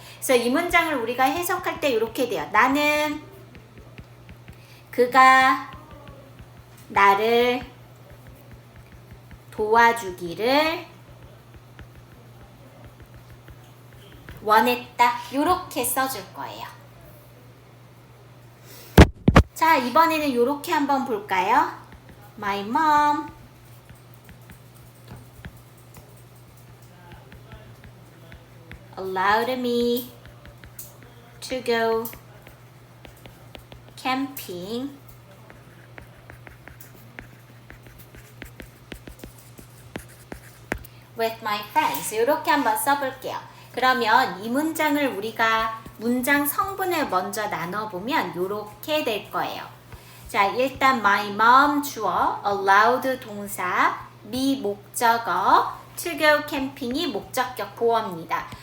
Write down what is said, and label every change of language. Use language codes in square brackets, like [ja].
[ko] 그래서 이 문장을 우리가 해석할 때 이렇게 돼요. 나는 그가 나를 도와주기를 원했다. 이렇게 써줄 거예요. 자, 이번에는 이렇게 한번 볼까요? [en] My mom allowed me to go camping with my friends. [ko] 이렇게 한번 써볼게요. 그러면 이 문장을 우리가 문장 성분을 먼저 나눠보면 이렇게 될 거예요. 자, 일단 my mom 주어, allowed 동사, me 목적어, to go camping이 목적격 보어입니다.